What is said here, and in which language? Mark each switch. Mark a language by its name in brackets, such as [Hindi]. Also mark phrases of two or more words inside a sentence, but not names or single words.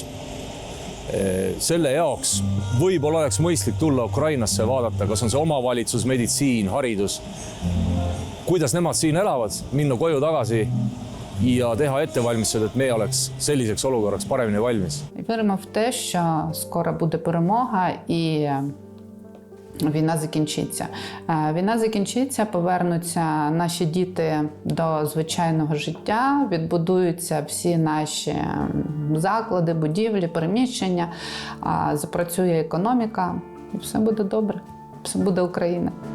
[Estonian] Selle jaoks võib-olla oleks mõistlik tulla Ukrainasse ja vaadata, kas on see omavalitsus, meditsiin, haridus, kuidas nemad siin elavad, minna koju tagasi ja teha ettevalmistused, et me oleks selliseks olukorraks paremini valmis. [Ukrainian] Віримо в те, що скоро буде перемога і війна закінчиться. Війна закінчиться, повернуться наші діти до звичайного життя, відбудуються всі наші заклади, будівлі, переміщення, запрацює економіка і все буде добре, все буде Україна.